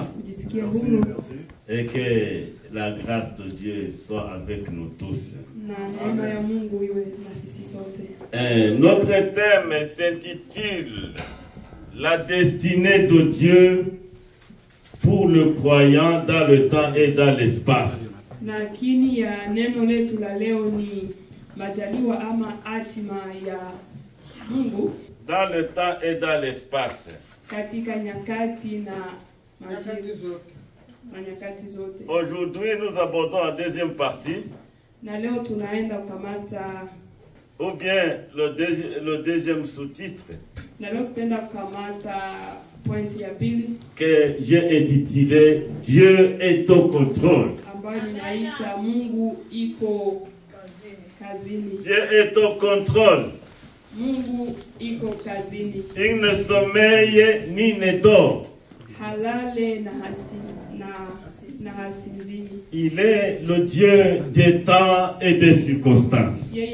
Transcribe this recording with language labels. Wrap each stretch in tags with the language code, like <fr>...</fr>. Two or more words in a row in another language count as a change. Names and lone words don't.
<fr>Et que la grâce de Dieu soit avec nous tous. Notre thème s'intitule La destinée de Dieu pour le croyant dans le temps et dans l'espace.</fr> <sw>Lakini ya neno letu la leo ni majaliwa ama hatima ya Mungu</sw> <fr>dans le temps et dans l'espace.</fr> <sw>Katika nyakati na nyakati zote.</sw> <fr>Aujourd'hui, nous abordons la deuxième partie.</fr> <sw>Na leo tunaenda kukamata</sw> <fr>ou bien le deuxième sous-titre.</fr> <sw>Na leo tutaenda kukamata pointi ya pili</sw> <fr>que j'ai intitulé Dieu est au contrôle. Dieu est au contrôle. Il ne sommeille ni ne dort. Il est le Dieu des temps et des circonstances.</fr>